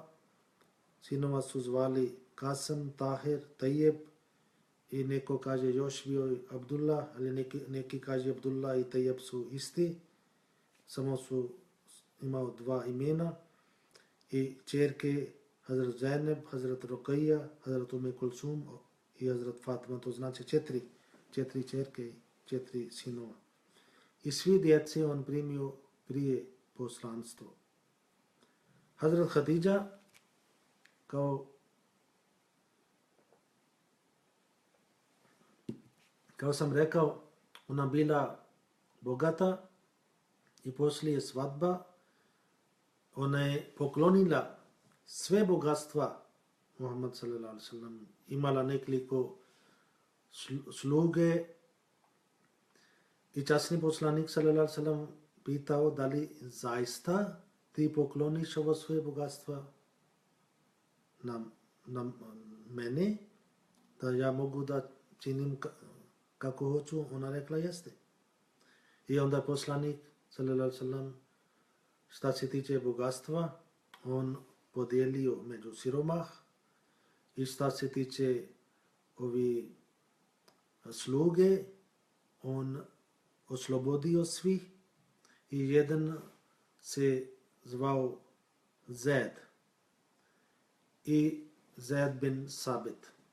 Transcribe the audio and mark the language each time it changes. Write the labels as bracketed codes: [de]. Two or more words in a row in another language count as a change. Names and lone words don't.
[bs] Sinova su zvali Kasam, Tahir, Tajib i neko kaže još bio Abdullah, ali neki kaže Abdullah i Tajib su isti. Samo su imao 2 imena. I čerke Hazrat Zainab, Hazrat Ruqayya, Hazrat Kulsum i Hazrat Fatima, to znači 4 čerke i 4 sinova. I svi djece on primio prije poslanstvo. Hazrat Hatidža, kao sam rekao, ona bila bogata i poslije svadba ona je poklonila sve bogatstva Muhammed [ar] صلى الله عليه وسلم, [bs] imala nekoliko sluge i časni poslanik [ar] صلى الله عليه وسلم [bs] pitao da li zaista ti pokloniš ovo svoje bogatstva na mene, da ja mogu da činim kako hoću. Ona rekla jeste. I onda poslanik [ar] صلى الله عليه وسلم, [bs] šta se tiče bogatstva, on podijelio među siromah, i šta se tiče ovi sluge, on oslobodio svih, i jedan se zvao Zed i Zed bin Sabit.